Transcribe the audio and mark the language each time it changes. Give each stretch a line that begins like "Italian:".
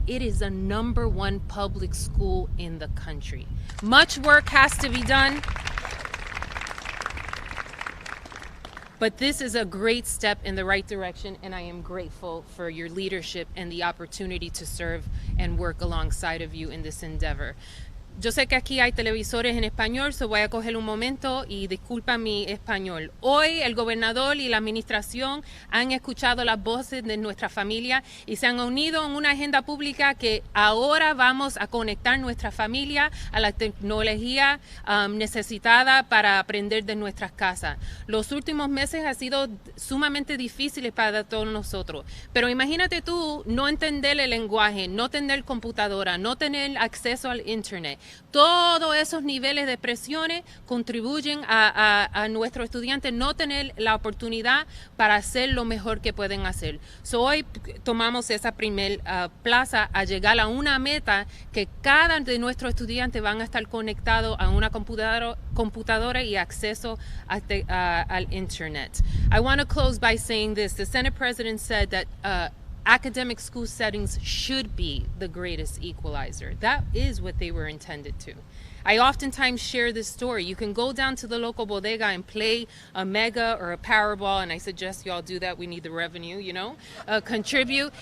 English: It is a #1 public school in the country. Much work has to be done, but this is a great step in the right direction, and I am grateful for your leadership and the opportunity to serve and work alongside of you in this endeavor.
Spanish: Yo sé que aquí hay televisores en español, so voy a coger un momento y disculpa mi español. Hoy el gobernador y la administración han escuchado las voces de nuestra familia y se han unido en una agenda pública que ahora vamos a conectar nuestra familia a la tecnología necesitada para aprender de nuestras casas. Los últimos meses han sido sumamente difíciles para todos nosotros, pero imagínate tú no entender el lenguaje, no tener computadora, no tener acceso al internet. Todos esos niveles de presiones contribuyen a nuestros estudiantes no tener la oportunidad para hacer lo mejor que pueden hacer. So, hoy tomamos esa primer plaza a llegar a una meta que cada de nuestros estudiantes van a estar conectados a una computadora y acceso al internet.
English: I want to close by saying this. The Senate President said that academic school settings should be the greatest equalizer. That is what they were intended to. I oftentimes share this story. You can go down to the local bodega and play a Mega or a Powerball, and I suggest you all do that. We need the revenue, you know, contribute.